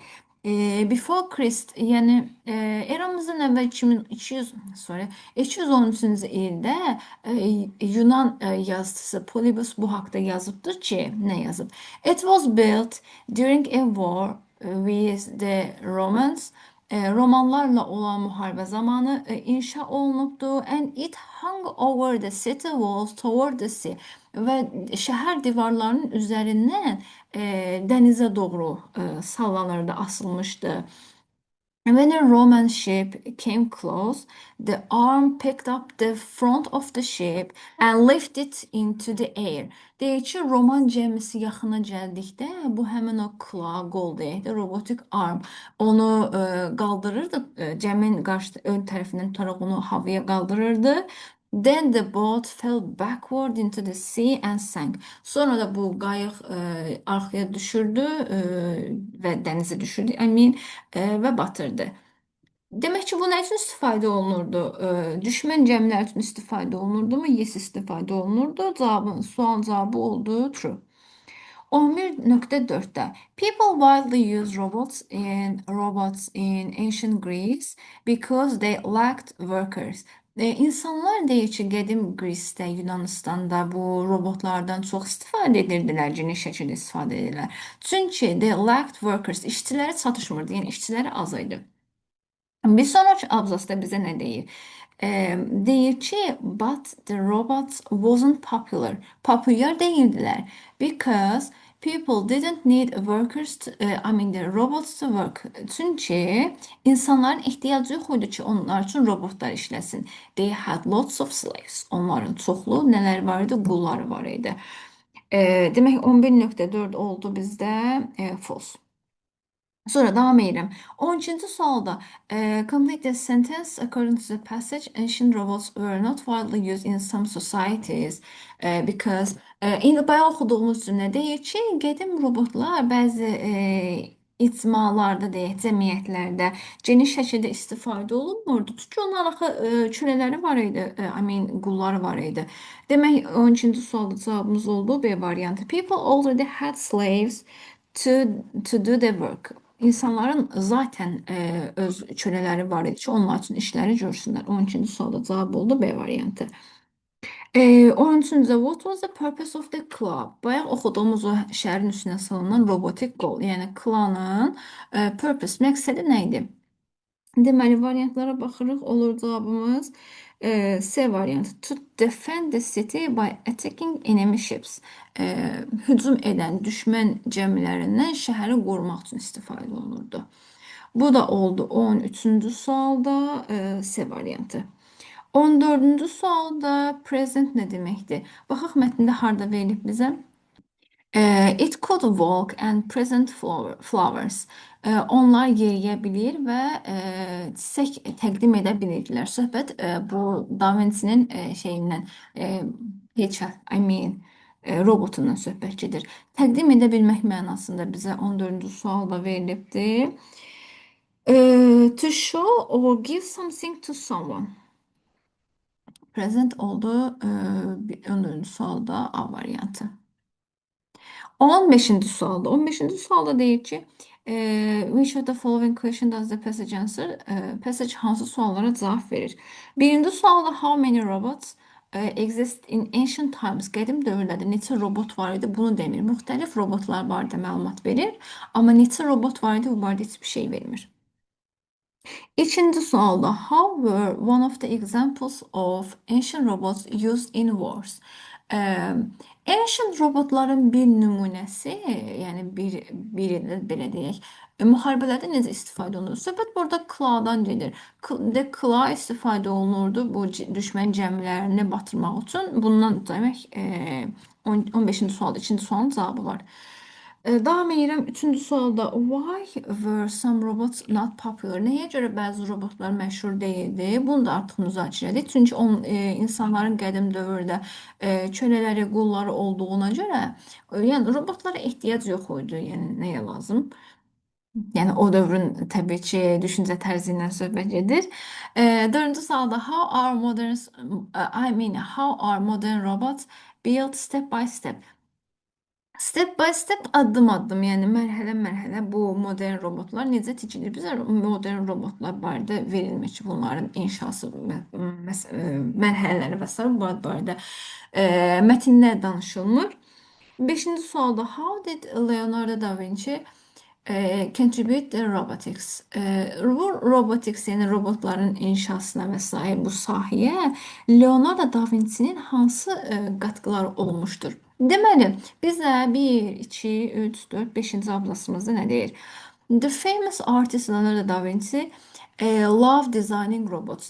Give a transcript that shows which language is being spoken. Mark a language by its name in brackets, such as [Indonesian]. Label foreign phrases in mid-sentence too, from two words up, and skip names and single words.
[English] Before Christ, [Azerbaijani] yəni eramızdan əvvəl 213-cü ildə Yunan yazıçısı Polybus bu haqda yazıbdır ki, nə yazıb? [English] It was built during a war with the Romans. [Azerbaijani] Romanlarla olan müharibə zamanı inşa olunubdu. [English] And it hung over the city walls toward the sea. [Azerbaijani] Və şəhər divarlarının üzərindən dənizə doğru sallanırdı, asılmışdı. [English] When a Roman ship came close, the arm picked up the front of the ship and lifted it into the air. [Azerbaijani] Deyir ki, Roman gəmisi yaxına gəldikdə, bu həmin o claw, qol deyək də, robotik arm, onu qaldırırdı, gəminin ön tərəfindən tutaraq onu havaya qaldırırdı. [English] Then the boat fell backward into the sea and sank. [Azerbaijani] Sonra da bu qayıq arxaya düşürdü və dənizə düşürdü, və batırdı. Demək ki, bu nə üçün istifadə olunurdu? Düşmən gəmilər üçün istifadə olunurdu mu? Yes, istifadə olunurdu. Sualın cavabı oldu true. [English] 11.4'te people widely use robots in ancient Greece because they lacked workers. [Azerbaijani] İnsanlar deyir ki, qədim Qrisdə, Yunanıstanda bu robotlardan çox istifadə edirdilər, geniş şəkildə istifadə edirlər. [English] Çünki they lacked workers, [Azerbaijani] işçiləri çatışmırdı, yəni işçiləri az idi. Bir sonraki abzasda bizə nə deyir? Deyir ki, [English] but the robots wasn't popular. [Turkish] Popüler değildiler. [English] Because people didn't need workers to, I mean the robots to work. [Turkish] Çünkü insanların ihtiyacı yok idi ki onlar için robotlar işlesin. [English] They had lots of slaves. [Azerbaijani] Onların çoxlu [Turkish] neler vardı? [Azerbaijani] Qulları var idi. Demək 11.4 oldu bizdə false. [Turkish] Sonra devam edelim. 12. [English] sualda complete the sentence according to the passage. Ancient robots were not widely used in some societies because [Azerbaijani] indi bayaq oxuduğumuz cümlə deyir ki, qədim robotlar bəzi icmalarda deyək, cəmiyyətlərdə geniş şəkildə istifadə olunmurdu. Çünki onların axı kölələri var idi, [English] I mean [Azerbaijani] qulları var idi. Demək 12-ci sualda cavabımız oldu B variantı. [English] People already had slaves to do the work. [Azerbaijani] İnsanların zaten öz kölələri var idi ki, onlar üçün işləri görsünlər. 12-ci sualda cavab oldu B variantı. [English] 13-cü what was the purpose of the club? [Azerbaijani] Bayaq oxuduğumuz o şəhərin üstünə salınan robotik qol, yəni klanın purpose, məqsədi nə idi? Deməli, variantlara baxırıq. Olur cavabımız C variantı. [English] To defend the city by attacking enemy ships. [Azerbaijani] Hücum edən düşmən gəmilərindən şəhəri qorumaq üçün istifadə olunurdu. Bu da oldu 13-cü sualda C variantı. 14-cü sualda present nə deməkdir? Baxaq mətndə harda verilib bizə? [English] It could walk and present flowers. [Azerbaijani] Onlar yeriyə bilir və çiçək təqdim edə bilirdilər. Söhbət bu Da Vinci'nin şeyindən, [English] I mean, [Azerbaijani] robotundan söhbət gedir. Təqdim edə bilmək mənasında bizə 14-cü sualda verilibdir. [English] To show or give something to someone. [Azerbaijani] Present oldu 14-cü sualda A variantı. 15. sualda. 15. sualda deyir ki, [English] which of the following question does the passage answer? [Azerbaijani] Passage hansı suallara cavab verir? Birinci sualda [English] how many robots exist in ancient times? [Azerbaijani] Qədim dövrlərdə neçə robot var idi? Bunu demir. Müxtəlif robotlar barədə məlumat verir. Amma neçə robot var idi? Bu barədə heç bir şey vermir. İkinci sualda [English] how were one of the examples of ancient robots used in wars? [Azerbaijani] Ancient robotların bir nümunəsi, yəni biri də belə deyək, müharibələrdə necə istifadə olunur? Söhbət burada clawdan gedir. Claw istifadə olunurdu bu düşmən gəmilərini batırmaq üçün. Bundan demək 15-ci sualda, 2-ci sualın cavabı var. Davam edirəm 3-cü sualda [English] why were some robots not popular? [Azerbaijani] Nəyə görə bəzi robotlar məşhur deyildi? Bunu da artıq müzakirə edirik. Çünki insanların qədim dövrdə kölələri, qulları olduğuna görə, yəni robotlara ehtiyac yox idi. Yəni nəyə lazım? Yəni o dövrün təbii ki, düşüncə tərzi ilə söhbət gedir. [English] 4-cü sualda how are modern robots built step by step? Step by step, [Azerbaijani] addım-addım, yəni mərhələ-mərhələ bu modern robotlar necə tikilir? Bizə modern robotlar barədə verilmir ki, bunların inşası mərhələləri və s. bu barədə mətndə danışılmır. [English] 5-ci sualda how did Leonardo da Vinci contribute the robotics? [Azerbaijani] Bu robotics, yəni robotların inşasına və s. bu sahəyə Leonardo da Vinci'nin hansı qatqıları olmuşdur? Deməli, bizə 1, 2, 3, 4, 5-ci abzasımızda nə deyir? [English] The famous artist Leonardo da Vinci loved designing robots.